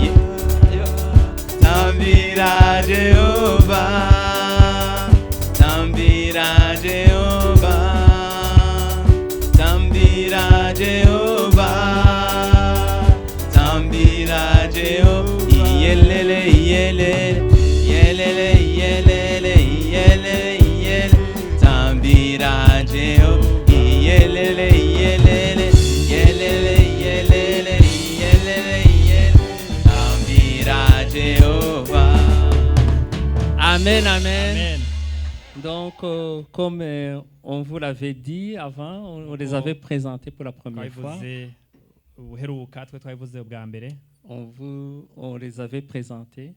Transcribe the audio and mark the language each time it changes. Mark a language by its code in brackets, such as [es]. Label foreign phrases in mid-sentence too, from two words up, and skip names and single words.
[sn] tambira Jehova, tambira Jehova, tambira Jehova, tambira Jehova, yelele yelele yelele yelele yelele yelele, tambira Jehova, yelele yelele yelele yelele yelele yelele, tambira Jehova. Amen, amen. [fr] Donc, comme on vous l'avait dit avant, on les avait présentés pour la première fois. On les avait présentés.